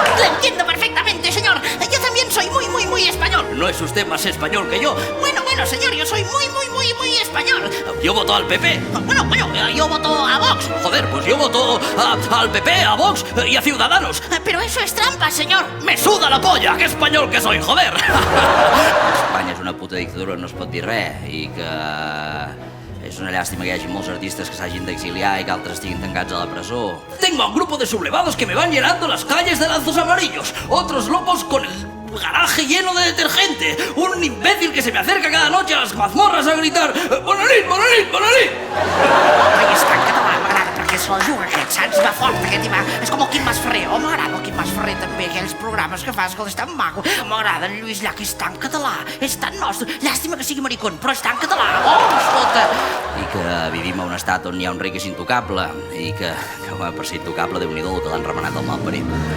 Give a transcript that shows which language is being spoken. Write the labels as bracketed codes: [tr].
[es] Lo entiendo perfectamente, señor. Yo también soy muy español. ¿No es usted más español que yo? Bueno, señor, yo soy muy español. Yo voto al PP. Bueno, yo voto a Vox. Joder, pues yo voto al PP, a Vox y a Ciudadanos. Pero eso es trampa, señor. ¡Me suda la polla! ¡Qué español que soy, joder! [ca] Espanya és una puta dictadura, no es pot dir res, i que és una llàstima que hi hagi molts artistes que s'hagin d'exiliar i que altres estiguin tancats a la presó. [es] Tengo a un grupo de sublevados que me van llenando las calles de lazos amarillos, otros locos con el garaje lleno de detergente, un imbécil que se me acerca cada noche a las mazmorras a gritar [ca] «Bona nit, bona nit, bona nit!». Ai, és tan català, m'agrada, perquè se la juga aquest, saps? Va fort, aquest ima. És com el Quim Masferrer. Oh, m'agrada el Quim Masferrer també, aquells programes que fa, escolta, és tan maco. M'agrada el Lluís Llach, és tan català, és tan nostre. Llàstima que sigui maricón, però és tan català. Oh, escolta. I que vivim a un estat on hi ha un rei que és intocable, i que per ser intocable, Déu-n'hi-do, que l'han remenat al mal parit.